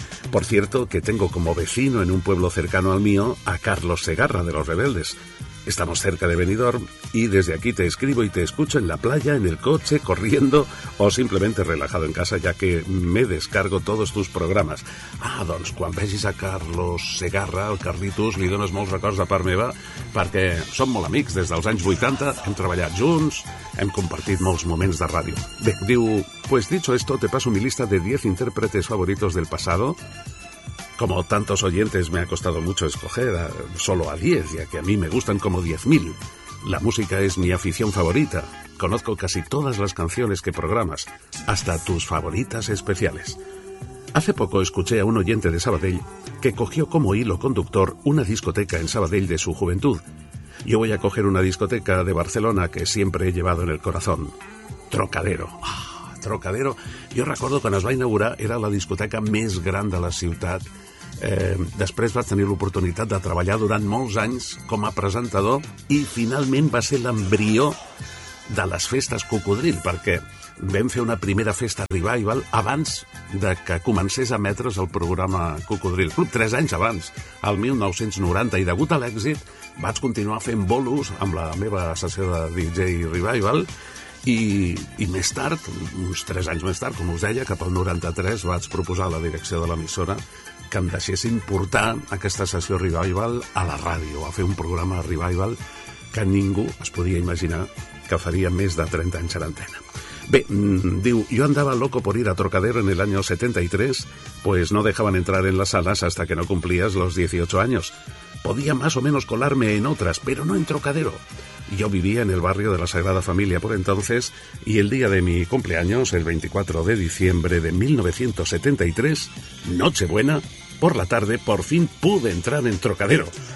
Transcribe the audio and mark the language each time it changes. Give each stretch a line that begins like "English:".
Spanish: Por cierto, que tengo como vecino en un pueblo cercano al mío a Carlos Segarra de Los Rebeldes. Estamos cerca de Benidorm y desde aquí te escribo y te escucho en la playa, en el coche, corriendo o simplemente relajado en casa, ya que me descargo todos tus programas.
Catalan: Ah, doncs, quan vegis a Carlos Segarra, al Carlitos, li dones molts records de part meva, perquè som molt amics des dels anys 80, hem treballat junts, hem compartit molts moments de ràdio. Bé, diu,
Spanish: pues dicho esto, te paso mi lista de 10 intérpretes favoritos del pasado. Como tantos oyentes, me ha costado mucho escoger solo a 10, ya que a mí me gustan como 10.000. La música es mi afición favorita. Conozco casi todas las canciones que programas, hasta tus favoritas especiales. Hace poco escuché a un oyente de Sabadell que cogió como hilo conductor una discoteca en Sabadell de su juventud. Yo voy a coger una discoteca de Barcelona que siempre he llevado en el corazón. Trocadero.
Catalan: Trocadero, jo recordo quan es va inaugurar era la discoteca més gran de la ciutat. Després vaig tenir l'oportunitat de treballar durant molts anys com a presentador i finalment va ser l'embrió de les festes Cocodril, perquè vam fer una primera festa Revival abans de que comencés a emetre's el programa Cocodril Club, 3 anys abans, el 1990, i degut a l'èxit vaig continuar fent bolos amb la meva sessió de DJ Revival. I més tard, uns 3 anys més tard, com us deia, cap al 93, vaig proposar a la direcció de l'emissora que em deixessin portar aquesta sessió Revival a la ràdio, a fer un programa Revival que ningú es podia imaginar que faria més de 30 anys a l'antena. Bé, diu,
Spanish: yo andaba loco por ir a Trocadero en el año 73, pues no dejaban entrar en las salas hasta que no cumplías los 18 años. Podía más o menos colarme en otras, pero no en Trocadero. Yo vivía en el barrio de la Sagrada Familia por entonces, y el día de mi cumpleaños, el 24 de diciembre de 1973, Nochebuena, por la tarde, por fin pude entrar en Trocadero.